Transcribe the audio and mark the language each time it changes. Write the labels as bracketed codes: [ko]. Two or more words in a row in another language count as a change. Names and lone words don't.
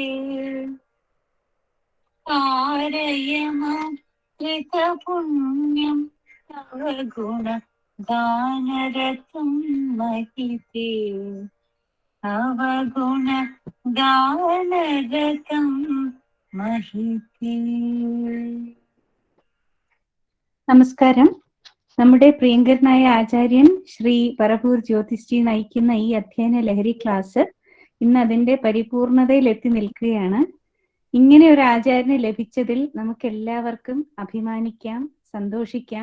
[sa] कारय मां कृतपुण्यं तव गुणगानरतं महिते तव गुणगानरतं महिते. [ml] നമസ്കാരം. നമ്മുടെ പ്രിയങ്കരനായ ആചാര്യൻ ശ്രീ പറവൂർ ജ്യോതിശ്രീ നയിക്കുന്ന ഈ അധ്യയന ലഹരി ക്ലാസ് ഇന്ന് അതിന്റെ പരിപൂർണതയിൽ എത്തി നിൽക്കുകയാണ്. ഇങ്ങനെ ഒരു ആചാര്യനെ ലഭിച്ചതിൽ നമുക്ക് എല്ലാവർക്കും അഭിമാനിക്കാം, സന്തോഷിക്കാം.